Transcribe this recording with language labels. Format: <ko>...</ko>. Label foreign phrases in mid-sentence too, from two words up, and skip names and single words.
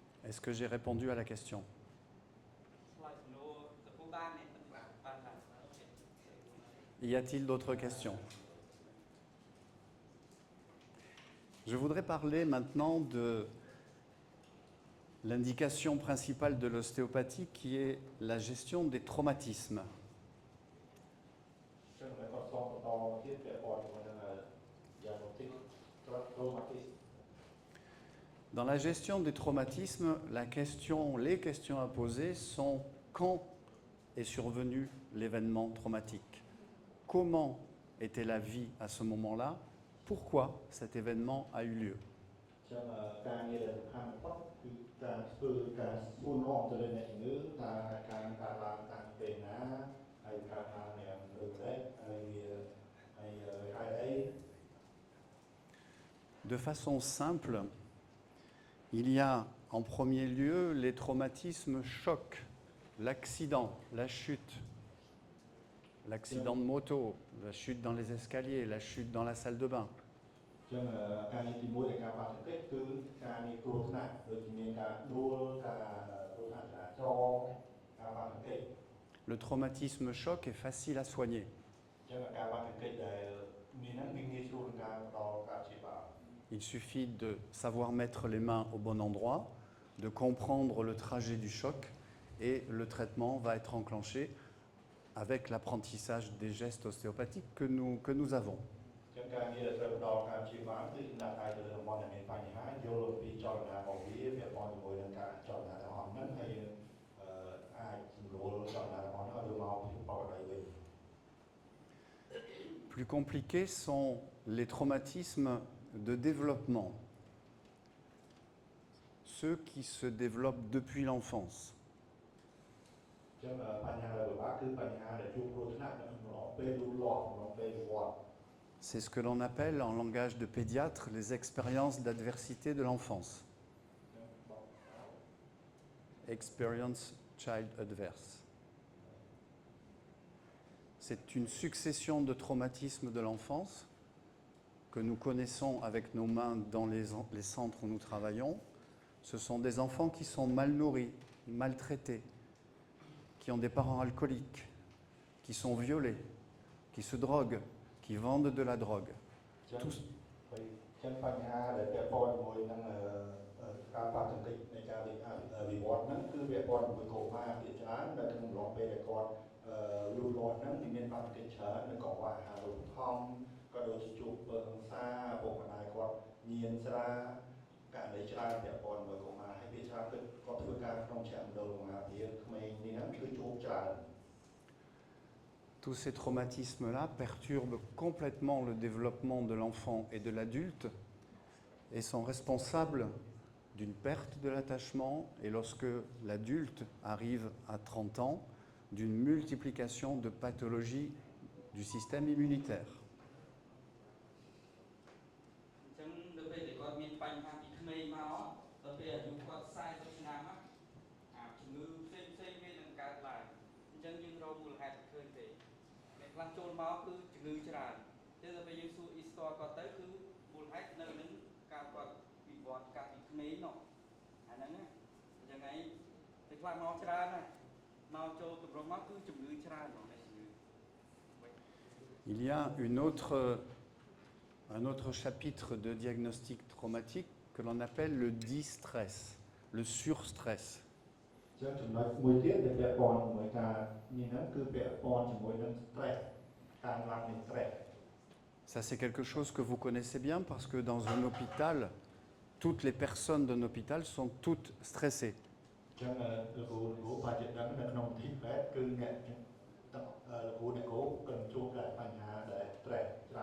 <fr>Est-ce que j'ai répondu à la question?</fr> <km>ឆ្លើយសំណួរទៅពុកបាននេះបានហើយ</km> <fr>Y a-t-il d'autres questions? Je voudrais parler maintenant de l'indication principale de l'ostéopathie qui est la gestion des traumatismes.</fr> <km>ចឹងគាត់ស្គាល់បន្តទៀតពាក់ព័ន្ធជាមួយនឹងយ៉ាងទី traumatisme.</km> <fr>Dans la gestion des traumatismes, les questions à poser sont quand est survenu l'événement traumatique? Comment était la vie à ce moment-là? Pourquoi cet événement a eu lieu?</fr> <km>ចឹងការងារដែលសំខាន់បំផុតគឺការធ្វើការសួរនាំទៅលើអ្នកជំងឺថាការកើតឡើងតាំងពីពេលណាហើយកើតឡើងយ៉ាងដូចម្តេចហើយហេតុអី</km> <fr>De façon simple, il y a en premier lieu les traumatismes chocs, l'accident, la chute, l'accident de moto, la chute dans les escaliers, la chute dans la salle de bain.</fr> <km>ចឹងការងារទី1នៃការប៉ះទង្គិចគឺការងារគ្រោះថ្នាក់ដូចជាមានការដួលការគ្រោះថ្នាក់ចរាចរណ៍ការប៉ះទង្គិច</km> <fr>Le traumatisme choc est facile à soigner.</fr> <km>ចឹងការប៉ះទង្គិចដែលមានហ្នឹងវាងាយស្រួលក្នុងការផ្ដល់ការព្យាបាល</km> <fr>Il suffit de savoir mettre les mains au bon endroit, de comprendre le trajet du choc et le traitement va être enclenché avec l'apprentissage des gestes ostéopathiques que nous avons.</fr> <km>ចឹងការងារដែលត្រូវផ្ដល់ការព្យាបាលគឺចំណាក់ឲ្យទៅលើតំបន់ដែលមានបញ្ហាយល់ពីចលនារបស់វាពាក់ព័ន្ធជាមួយនឹងការចលនារបស់ហ្នឹងហើយអាចសម្រួលចលនារបស់ហ្នឹងឲ្យវាមកពីបរិយាវិញ</km> <fr>Plus compliqués sont les traumatismes de développement, ceux qui se développent depuis l'enfance.</fr> <km>ចឹងបញ្ហាដែលពិបាកគឺបញ្ហាដែលជួបគ្រោះថ្នាក់នៅក្នុងពេលលូតលាស់ក្នុងពេលវិវត្តន៍</km> <fr>C'est ce que l'on appelle en langage de pédiatre les expériences d'adversité de l'enfance.</fr> <en>Experience child adverse.</en> <fr>C'est une succession de traumatismes de l'enfance que nous connaissons avec nos mains dans les centres où nous travaillons. Ce sont des enfants qui sont mal nourris, maltraités, qui ont des parents alcooliques, qui sont violés, qui se droguent, qui vendent de la drogue.</fr> <km>ចឹងបញ្ហាដែលពាក់ព័ន្ធជាមួយនឹងការប៉ះទង្គិចនៃការវិវត្តន៍ហ្នឹងគឺពាក់ព័ន្ធជាមួយកុមារជាច្រើនដែលក្នុងអំឡុងពេលដែលគាត់លូតលាស់ហ្នឹងមានប៉ះទង្គិចច្រើននៅកង្វះអាហារូបត្ថម្ភក៏ដូចជាជួបហិង្សាពុកម្ដាយគាត់ញៀនស្រាករណីច្រើនពាក់ព័ន្ធជាមួយកុមារហើយវាច្រើនគាត់ធ្វើការក្នុងឆាកមណ្ឌលកុមារភាពក្មេងនេះហ្នឹងគឺជួបច្រើន</km> <fr>Tous ces traumatismes-là perturbent complètement le développement de l'enfant et de l'adulte et sont responsables d'une perte de l'attachement et lorsque l'adulte arrive à 30 ans, d'une multiplication de pathologies du système immunitaire.</fr> <km>អញ្ចឹងនៅពេលដែលគាត់មានបញ្ហាពីក្មេងមកដល់ពេលអាយុគាត់40ឆ្នាំអាជំងឺផ្សេងៗវានឹងកើតឡើងអញ្ចឹងយើងរកមូលហេតុឃើញទេអ្នកខ្លះចូលមកគឺជំងឺច្រើនតែដល់ពេលយើងសួរអ៊ីស្តរគាត់ទៅគឺមូលហេតុនៅនឹងការគាត់វិវត្តកាត់ពីក្មេងនោះអាហ្នឹងអញ្ចឹងឯងតែខ្លះមកច្រើនណាស់មកចូលទម្រង់មកគឺជំងឺច្រើនហ្មងតែជំងឺ</km> <fr>Il y a un autre chapitre de diagnostic traumatique que l'on appelle le distress, le surstress.</fr> <km>ចឹងចំណុចមួយទៀតដែលពាក់ព័ន្ធជាមួយការនេះហ្នឹងគឺពាក់ព័ន្ធជាមួយនឹង stress ការឡើងនៃ stress</km> <fr>Ça, c'est quelque chose que vous connaissez bien parce que dans un hôpital, toutes les personnes d'un hôpital sont toutes stressées.</fr> <km>ចឹងលោកគ្រូបាច់ដឹងនៅក្នុងទីពេទ្យគឺអ្នកលោកគ្រូគាត់ជួបតែបញ្ហាដែល stress ច្រើន</km>